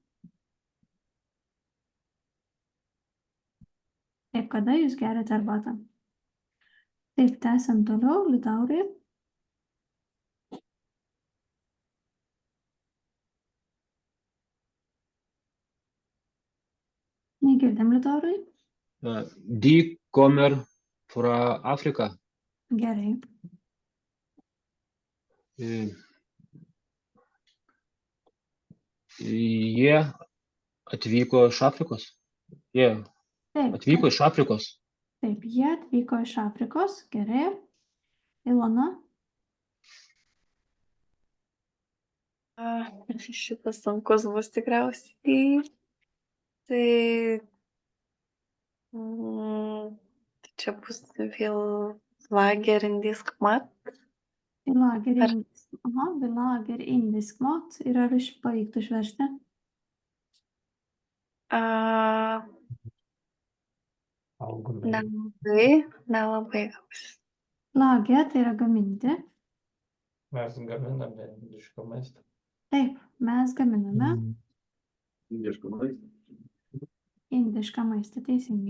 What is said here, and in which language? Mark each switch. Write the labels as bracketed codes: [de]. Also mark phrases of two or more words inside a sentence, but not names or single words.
[lt] Taip, kada jūs gerite arbatą? Taip, tęsiam toliau, Liutaurai. Negirdim, Liutaurai. [no] De kommer fra Afrika. [lt] Gerai. Jie atvyko iš Afrikos. Jie atvyko iš Afrikos. Taip, jie atvyko iš Afrikos. Gerai. Ilona. Šitas sunkus bus tikriausiai. Tai čia bus vėl [no] lager indisk mat. Lager indisk mat. [lt] Ir ar pavyktų išversti? Nelabai gausis. Lager tai yra gaminti. Mes gaminame indišką maistą. Taip, mes gaminame indišką maistą, teisingai.